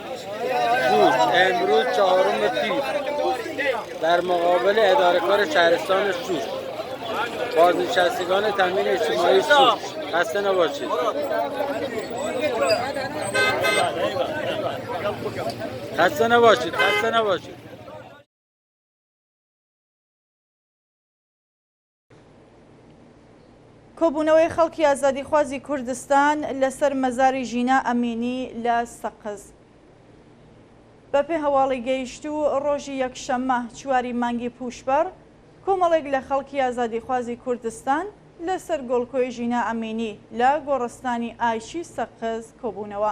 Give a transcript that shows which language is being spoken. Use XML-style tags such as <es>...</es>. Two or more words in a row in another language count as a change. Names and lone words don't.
<fa>شوش امروز 4 تیر در مقابل اداره‌کار شهرستان شوش. بازنشستگان تامین اجتماعی شوش خسته نباشید. خسته نباشید. خسته نباشید.</fa> <ckb>کۆبوونەوەی خەڵکی ئازادیخوازی کوردستان لەسەر مەزاری ژینا ئەمینی لە سەقز. بەپێ هەواڵی گەیشتوو ڕۆژی یەکشەممە 4 مانگی پوشپەڕ کۆمەڵێک لە خەڵکی ئازادیخوازی کوردستان لەسەر گۆڵکۆی ژینا ئەمینی لە گۆڕستانی ئایشی سەقز کۆبوونەوە.</ckb>